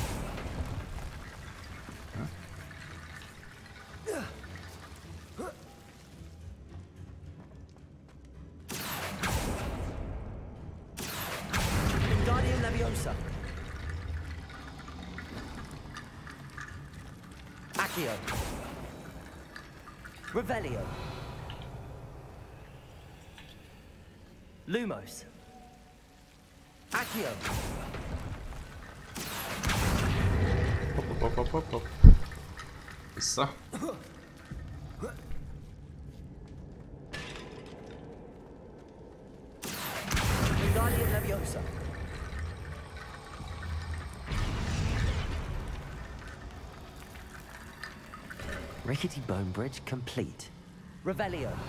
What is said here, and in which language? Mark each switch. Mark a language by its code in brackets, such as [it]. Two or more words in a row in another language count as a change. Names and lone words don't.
[en] Wingardium Leviosa. Accio. Revelio. Lumos. Accio. [hu] Hopp. Vissza. [en] Wingardium Leviosa. Rickety bone bridge complete. Revelio.